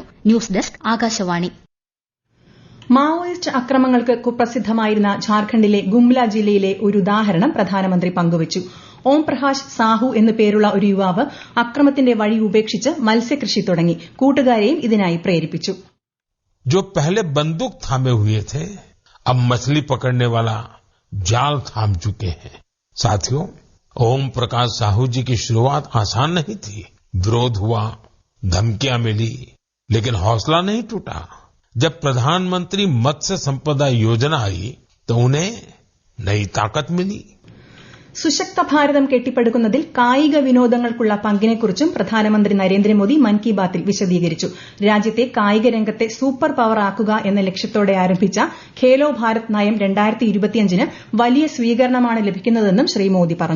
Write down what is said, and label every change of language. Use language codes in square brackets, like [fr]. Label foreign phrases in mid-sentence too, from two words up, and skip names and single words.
[ml] ന്യൂസ് ഡെസ്ക് ആകാശവാണി. മാവോയിസ്റ്റ് അക്രമങ്ങൾക്ക് കുപ്രസിദ്ധമായിരുന്ന ഝാർഖണ്ഡിലെ ഗുംല ജില്ലയിലെ ഒരു ഉദാഹരണം പ്രധാനമന്ത്രി പങ്കുവച്ചു. ഓം പ്രകാശ് സാഹു എന്നു പേരുള്ള ഒരു യുവാവ് അക്രമത്തിന്റെ വഴി ഉപേക്ഷിച്ച് മത്സ്യകൃഷി തുടങ്ങി. കൂട്ടുകാരെയും ഇതിനായി പ്രേരിപ്പിച്ചു. [hi] जो पहले बंदूक थामे हुए थे, अब मछली पकड़ने वाला जाल थाम चुके हैं. साथियों, ओम प्रकाश साहू जी की शुरुआत आसान नहीं थी. विरोध हुआ, धमकियां मिली, लेकिन हौसला नहीं टूटा. जब प्रधानमंत्री मत्स्य संपदा योजना आई तो उन्हें नई ताकत मिली। [ml] സുശക്ത ഭാരതം കെട്ടിപ്പടുക്കുന്നതിൽ കായിക വിനോദങ്ങൾക്കുള്ള പങ്കിനെക്കുറിച്ചും പ്രധാനമന്ത്രി നരേന്ദ്രമോദി മൻ കി ബാത്തിൽ വിശദീകരിച്ചു. രാജ്യത്തെ കായിക രംഗത്തെ സൂപ്പർ പവർ ആക്കുക എന്ന ലക്ഷ്യത്തോടെ ആരംഭിച്ച ഖേലോ ഭാരത് നയം 2025-ന് വലിയ സ്വീകരണമാണ് ലഭിക്കുന്നതെന്നും ശ്രീ മോദി പറഞ്ഞു.